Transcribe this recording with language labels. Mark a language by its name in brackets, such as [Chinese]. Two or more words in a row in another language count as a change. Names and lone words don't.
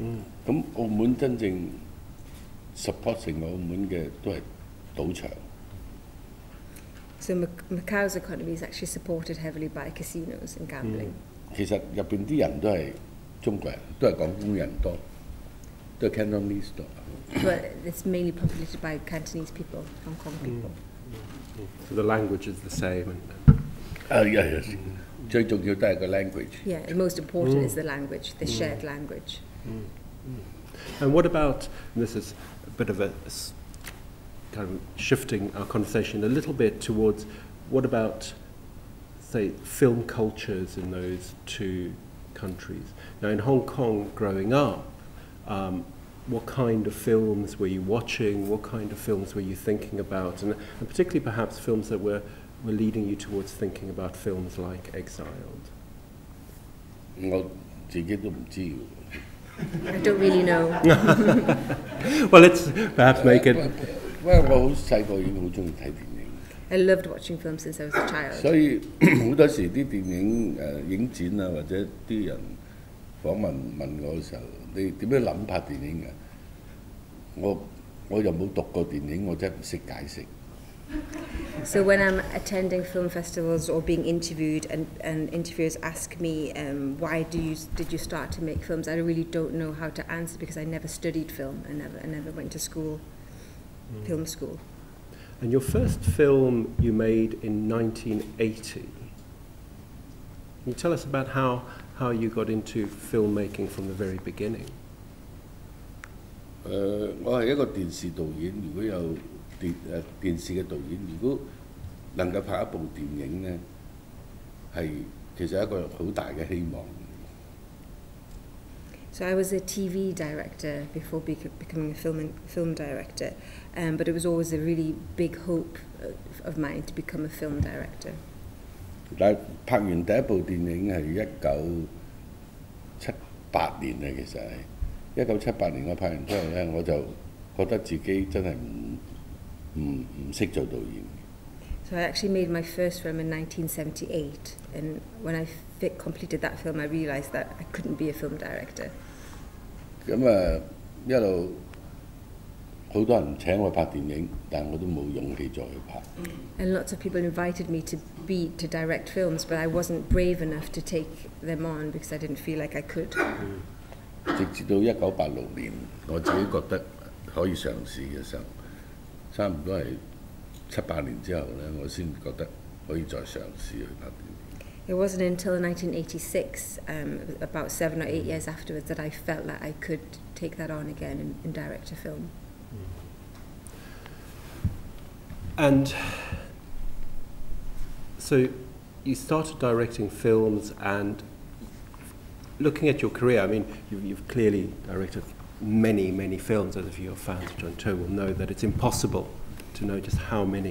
[Cantonese] 咁澳門真正 support 成澳門嘅都係賭場。 [English] So Macau's economy is actually supported heavily by casinos and gambling. [Cantonese] 其實入邊啲人都係中國人，都係廣東人多。 [English] The Cantonese But it's mainly populated by Cantonese people, Hong Kong people. So the language is the same. Yes. [Cantonese] 最重要都係個 language. [English] Yeah, the most important is the language, the shared language. And what about, and this is a bit of a kind of shifting our conversation a little bit towards, what about, say, film cultures in those two countries? Now in Hong Kong growing up, what kind of films were you watching? What kind of films were you thinking about? And particularly perhaps films that were leading you towards thinking about films like Exiled. [Cantonese] 我自己都唔知。 [English] I don't really know. Well, let's perhaps make it. [Cantonese] 因為我好細個已經好中意睇電影。 [English] I loved watching films since I was a child. [Cantonese] 所以好多時啲電影影展啊，或者啲人訪問我嘅時候，你點樣諗拍電影嘅？我又冇讀過電影，我真係唔識解釋。 [English] So when I'm attending film festivals or being interviewed and interviewers ask me why did you start to make films, I really don't know how to answer because I never studied film. I never went to school, film school. And your first film you made in 1980. Can you tell us about how you got into filmmaking from the very beginning? [Cantonese] 我係一個電視導演，如果有電視嘅導演，如果能夠拍一部電影呢，係其實一個好大嘅希望。 [English] So I was a TV director before becoming a film director, but it was always a really big hope of mine to become a film director. [Cantonese] 但係拍完第一部電影係1978年啊，其實係1978年我拍完之後呢，我就覺得自己真係唔識做導演。 [English] So I actually made my first film in 1978, and when I completed that film, I realised that I couldn't be a film director. [Cantonese] 咁啊，一路好多人請我拍電影，但我都冇勇氣再去拍。 [English] And lots of people invited me to direct films, but I wasn't brave enough to take them on because I didn't feel like I could. [Cantonese] 直至到1986年，我自己覺得可以嘗試嘅時候，差唔多係7、8年之後呢，我先覺得可以再嘗試去拍電影。 [English] It wasn't until 1986, about 7 or 8 years afterwards, that I felt that I could take that on again and direct a film. And so you started directing films, and looking at your career, I mean, you've clearly directed many films, as if your fans of Johnnie TO will know that it's impossible to know just how many.